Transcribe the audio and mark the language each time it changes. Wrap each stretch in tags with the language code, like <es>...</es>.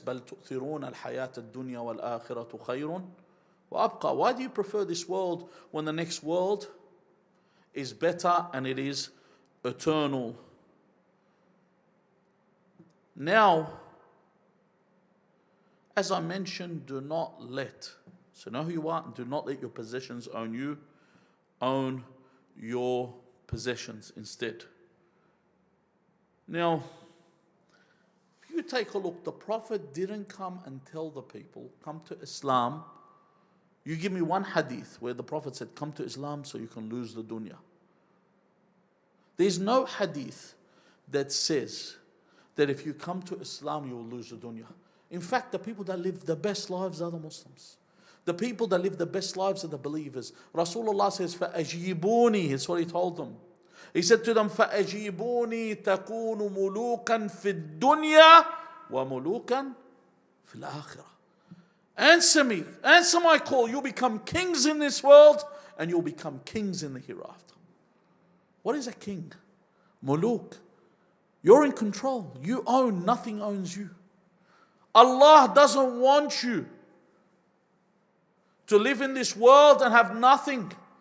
<ar>بل تؤثرون الحياة الدنيا والآخرة خير وأبقى.</ar> <en>Why do you prefer this world when the next world is better and it is eternal? Now, as I mentioned, do not let, so know who you are, and do not let your possessions own you. Own your possessions instead. Now, if you take a look, the Prophet didn't come and tell the people, come to Islam. You give me one hadith where the Prophet said, come to Islam so you can lose the dunya. There's no hadith that says that if you come to Islam, you will lose the dunya. In fact, the people that live the best lives are the Muslims. The people that live the best lives are the believers. Rasulullah says,</en> <ar>فَأَجِيبُونِي.</ar> <en>That's what he told them. He said to them,</en> <ar>فَأَجِيبُونِي تَكُونُ مُلُوكًا فِي الدُّنْيَا وَمُلُوكًا فِي الْآخِرَةِ.</ar> <en>Answer me. Answer my call. You'll become kings in this world and you'll become kings in the hereafter. What is a king? Muluk. You're in control. You own. Nothing owns you. Allah doesn't want you to live in this world and have nothing.</en>